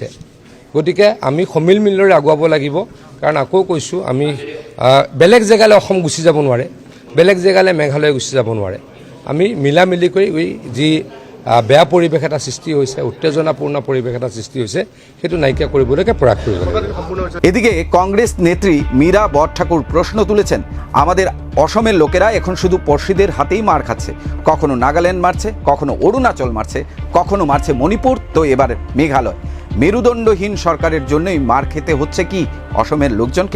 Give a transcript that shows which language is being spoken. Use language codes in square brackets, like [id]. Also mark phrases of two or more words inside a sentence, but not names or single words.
[as] গতিকে আমি সমিল মিলৰে আগুৱাব লাগিব, কাৰণ আকৌ কৈছোঁ আমি বেলেগ জেগালৈ অসম গুচি যাব নোৱাৰে, বেলেগ জেগালৈ মেঘালয় গুচি যাব নোৱাৰে। আমি মিলা মিলিকৈ যি বেয়া পৰিৱেশ এটা সৃষ্টি হৈছে, উত্তেজনাপূৰ্ণ পৰিৱেশ এটা সৃষ্টি হৈছে, সেইটো নাইকিয়া কৰিবলৈকে প্ৰয়াস কৰিব লাগিব। [bn] এদিকে কংগ্রেস নেত্রী মীরা বরঠাকুর প্রশ্ন তুলেছেন, আমাদের অসমের লোকেরা এখন শুধু পড়শিদের হাতেই মার খাচ্ছে। কখনো নাগাল্যান্ড মারছে, কখনো অরুণাচল মারছে, কখনো মারছে মণিপুর, তো এবার মেঘালয়। মেরুদণ্ডহীন সরকারের জন্যই মার খেতে হচ্ছে কি অসমের লোকজনকে?